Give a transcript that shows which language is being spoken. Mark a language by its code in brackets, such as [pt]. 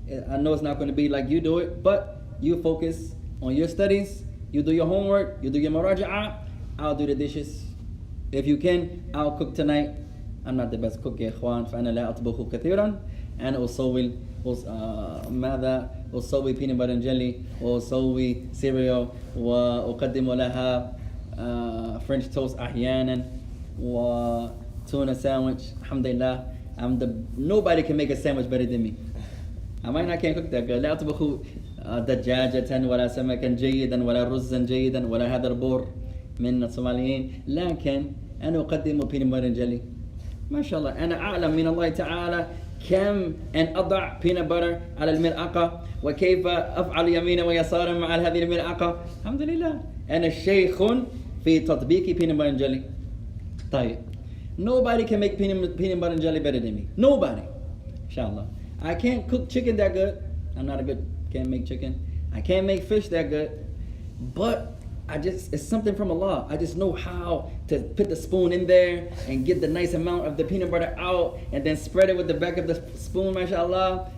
[en] I know it's not going to be like you do it, but you focus on your studies. You do your homework. You do your muraja'ah. I'll do the dishes. If you can, I'll cook tonight. I'm not the best cook, يا إخوان. [ar] فأنا لا أطبخ كثيرا. أنا أسوي ماذا؟ أسوي [en] peanut butter and jelly. [ar] وأسوي cereal. وأقدم لها French toast أحيانا. وتونة sandwich. الحمد لله. [en] Nobody can make a sandwich better than me. I might not can't cook that good. [ar] لا أطبخ دجاجة ولا سمكا جيدا ولا رزا جيدا ولا هذا البور من الصوماليين، لكن أنا أقدم [en] peanut butter and jelly. [ar] ما شاء الله أنا أعلم من الله تعالى كم أن أضع peanut butter على الملعقة وكيف أفعل يمينا ويسارا مع هذه الملعقة. الحمد لله أنا شيخ في تطبيق [en] peanut butter and jelly. طيب, nobody can make peanut butter and jelly better than me. Nobody. Inshallah. I can't cook chicken that good. Can't make chicken. I can't make fish that good. But it's something from Allah. I just know how to put the spoon in there and get the nice amount of the peanut butter out and then spread it with the back of the spoon, mashallah.